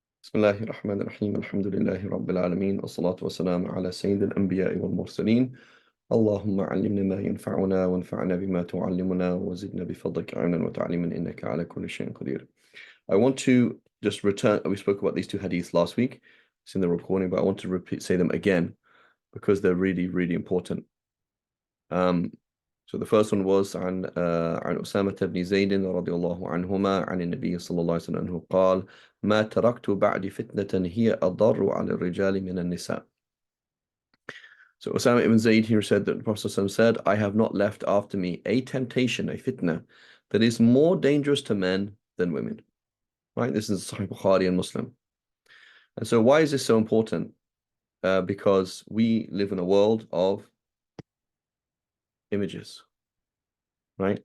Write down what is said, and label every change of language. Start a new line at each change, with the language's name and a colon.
Arabic: بسم الله الرحمن الرحيم الحمد لله رب العالمين والصلاة والسلام على سيد الأنبياء والمرسلين اللهم علمنا ما ينفعنا وانفعنا بما تعلمنا وزدنا بفضلك علما وتعليما إنك على كل شيء قدير.
English: I want to just return, we spoke about these two hadiths last week, it's in the recording, but I want to say them again because they're really, really important. So the first one was
Arabic: عن أسامة بن زيد رضي الله عنهما عن النبي صلى الله عليه وسلم أنه قال ما تركت بعد فتنة هي أضر على الرجال من النساء.
English: So Osama ibn Zayd here said that the Prophet ﷺ said, I have not left after me a temptation, a fitna, that is more dangerous to men than women. Right? This is Sahih Bukhari and Muslim. And so why is this so important? Because we live in a world of images. Right?